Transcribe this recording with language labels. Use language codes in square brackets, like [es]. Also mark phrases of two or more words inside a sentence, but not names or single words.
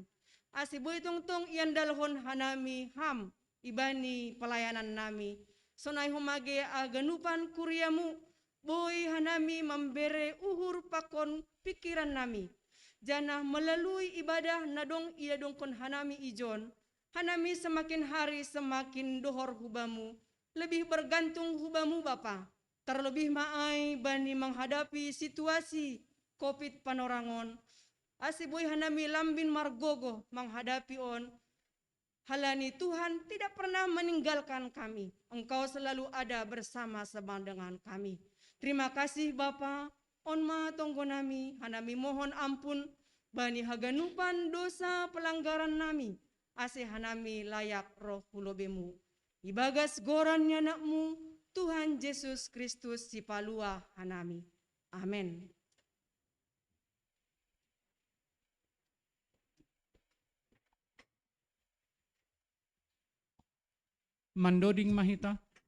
[bts] Ase boy tungtung ian dalhon hanami ham ibani pelayanan nami. Sonai humage aganupan kuriamu boy hanami membere uhur pakon pikiran nami. Janah melalui ibadah nadong ia dongkon hanami ijon, hanami [id] semakin hari semakin [bts] dohor hubamu, [id] lebih bergantung hubamu Bapa. Terlebih [bts] maai bani [id] menghadapi situasi COVID [bts] panorangon, asiboy hanami lambin margogo [id] menghadapi [bts] on, halani [id] Tuhan tidak pernah meninggalkan kami, Engkau selalu ada bersama-sama dengan kami. Terima kasih Bapa. [bts] Onma tonggo nami, hanami [id] mohon ampun, [bts] bani haganupan dosa pelanggaran nami, ase hanami layak roh hulobemu. Ibagas gorannya nakmu, Tuhan Yesus Kristus si palua hanami. Amin. Mandoding mahita.